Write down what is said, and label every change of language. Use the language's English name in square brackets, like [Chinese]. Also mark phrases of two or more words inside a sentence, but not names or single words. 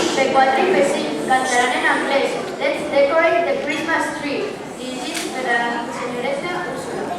[Catalan] que quatre vecinos cantaran en anglès. [English] Let's decorate the Christmas tree. [Catalan] Dirigit per la senyoreta Úrsula.